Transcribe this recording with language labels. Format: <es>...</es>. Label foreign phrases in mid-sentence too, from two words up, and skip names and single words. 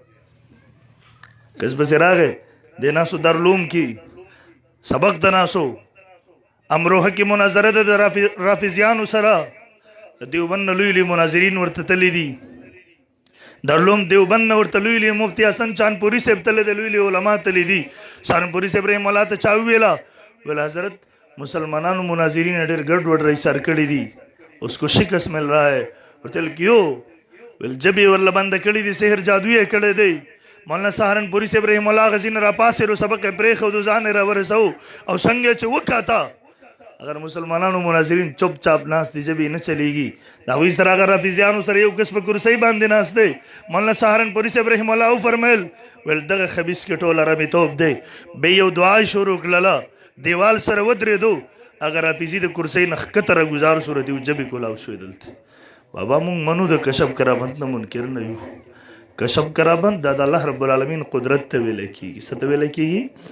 <ps>کس بس راغے د ناسو دارالعلوم کی سبق د ناسو امروه کی مناظره د رافضیانو سره دیوبند لوی لوی مناظرین ورته تللی دي دارالعلوم دیوبند ورته لوی لوی مفتی حسن چاندپوری صاحب تللی د لوی لوی علما تللی دي سہارنپوری صاحب رحم الله ته چا ویلا ویل حضرت مسلمانانو مناظرین ډېر ګډ وډ رئیسار کړي دي</ps> <ur>اس کو شکست مل رہا ہے</ur> <ps>ورته کیوں ول جبې ورله بنده کړي دي سحر جادو یې کړی دی مولانا سهارنپوري صاحب رحم الله غزین را پاسېرو سبق یې پرېښودو ځان یې راورسو او څنګه چې وکاته اگر مسلمانانو مناظرین چپ چاپ ناست دي جبې نه چلیږي د هغوی سره هغه رافضیانو سره یو کس په کرسۍ باندې ناست دی مولانا سهارنپوري صاحب رحم الله وفرمیل ویل دغه خبیث کې ټوله رمیتوب دی بیا یو دعا شروع کړله دیوال سره ودرېدو هغه رافضي د کرسۍ نه ښکته راګوزار شو ردي جبې کولاو شوې دلته بابا مونږ منو د کشف کرامت نه منکر نه یو کشف کرامت دا د الله رب العالمین قدرت ته ویلی کېږي څه ته ویلی کېږي</ps>